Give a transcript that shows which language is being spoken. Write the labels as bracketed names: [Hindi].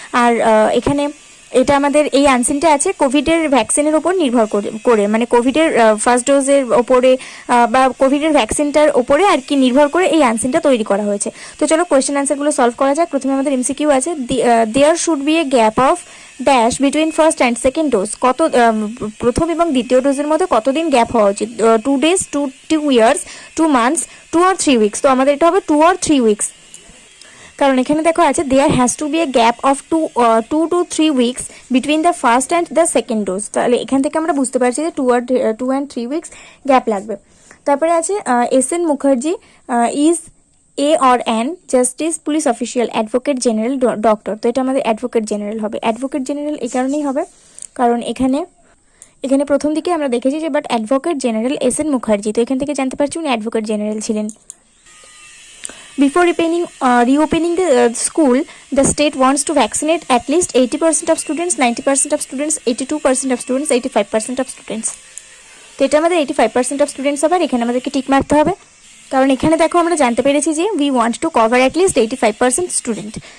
[Bangla] আর এখানে এটা আমাদের এই আনসারটা আছে কোভিডের ভ্যাকসিনের ওপর নির্ভর করে মানে কোভিডের ফার্স্ট ডোজের ওপরে বা কোভিডের ভ্যাকসিনটার ওপরে আর কি নির্ভর করে এই আনসারটা তৈরি করা হয়েছে। তো চলো কোয়েশ্চেন আনসারগুলো সলভ করা যাক। প্রথমে আমাদের এমসিকিউ আছে, [English] There should be a gap of dash between first and second dose. [Bangla] প্রথম এবং দ্বিতীয় ডোজের মধ্যে কতদিন গ্যাপ হওয়া উচিত? [English] 2 days, 2 years, 2 months, 2 or 3 weeks। [Bangla] তো আমাদের এটা হবে [English] 2 or 3 weeks, [Bangla] কারণ এখানে দেখো আছে [English] There has to be a gap of 2 to 3 weeks between the first and the second dose. [Bangla] তাহলে এখান থেকে আমরা বুঝতে পারছি যে [English] 2 and 3 weeks [Bangla] গ্যাপ লাগবে। তারপরে আছে [English] S N. Mukherjee is a or an justice police official advocate general doctor. [Bangla] তো এটা আমাদের অ্যাডভোকেট জেনারেল হবে। অ্যাডভোকেট জেনারেল এই কারণেই হবে কারণ এখানে প্রথম দিকে আমরা দেখেছি যে [English] But advocate general S N. [Bangla] Mukherjee, তো এখান থেকে জানতে পারছি উনি অ্যাডভোকেট জেনারেল ছিলেন। [English] Before reopening the school, the state wants to vaccinate at least 80% of students, 90% of students, 82% of students, 85% of students. [Bangla] তো এটা আমাদের [English] 85% of students [Bangla] হবে। এখানে আমাদেরকে টিক মারতে হবে কারণ এখানে দেখো আমরা জানতে পেরেছি যে [English] we want to cover at least 85% student।